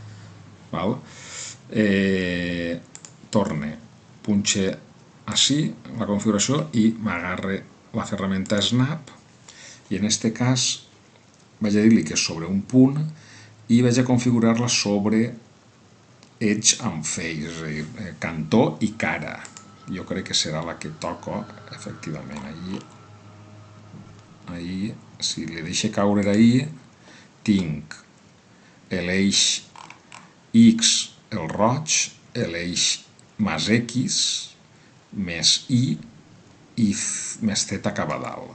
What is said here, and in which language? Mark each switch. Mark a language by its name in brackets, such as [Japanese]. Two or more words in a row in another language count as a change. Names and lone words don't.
[Catalan] Torne, punxe així la configuració i m'agarre la ferramenta Snap i en este cas vaig a dir-li que és sobre un punt i vaig a configurar-la sobre [English] edge and face, [Catalan] és a dir, cantó i cara. Jo crec que serà la que toco, efectivament. Ahí, si li deixo caure ahí, tinc l'eix X, el roig, l'eix més X, més Y i més Z cap a dalt.